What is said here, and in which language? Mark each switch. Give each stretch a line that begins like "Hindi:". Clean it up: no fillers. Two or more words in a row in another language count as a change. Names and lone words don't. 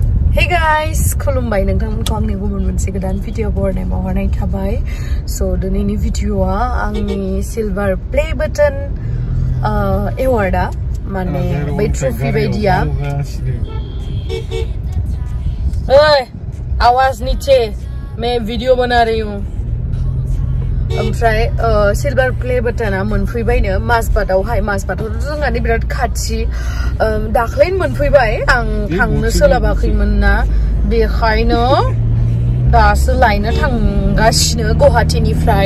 English: Hey guys,
Bodo: Mwnbai nोंथांमोनखौ आंनि गुबुन मोनसे गोदान भिडिअ बरनायाव हरनाय थाबाय। So दिनैनि भिडिअआ आंनि
English: silver play button award
Bodo: माने बै ट्रफी बायदिया।
Hindi: ओए आवाज नीचे मैं वीडियो बना रही हूँ।
Bodo: ओमफ्राय
English: silver play button
Bodo: मोनफैबायनो माजबातआवहाय माजबातआव जोंहानि बिराद खाथि दाख्लैनो मोनफैबाय आं थांनो सोलाबाखैमोन ना बेखायनो दासो लायनो थांगासिनो गुवाहाटीनिफ्राय।